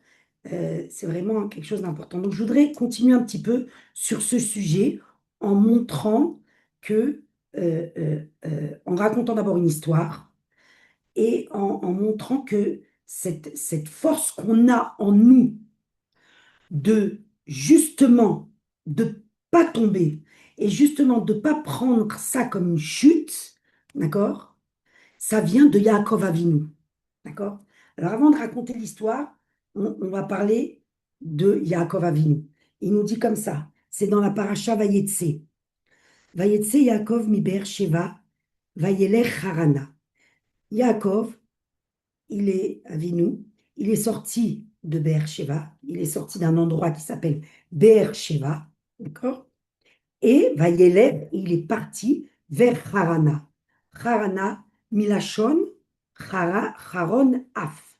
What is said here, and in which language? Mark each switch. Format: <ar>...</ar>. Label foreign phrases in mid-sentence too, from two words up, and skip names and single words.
<fr>C'est vraiment quelque chose d'important. Donc, je voudrais continuer un petit peu sur ce sujet en montrant que, en racontant d'abord une histoire, et en montrant que cette force qu'on a en nous de justement de pas tomber et justement de pas prendre ça comme une chute, d'accord? Ça vient de Yaakov Avinu, d'accord? Alors avant de raconter l'histoire, on va parler de Yaakov Avinu. Il nous dit comme ça, c'est dans la paracha Vayetse.</fr> <he>ויצא יעקב מבאר שבע, וילך חרנה.</he> <fr>Yaakov, il est Avinu, il est sorti de Beersheba, il est sorti d'un endroit qui s'appelle Beersheba, d'accord? Et Vayelech, il est parti vers Harana.</fr> <he>חרנה, מלשון חרון אף.</he>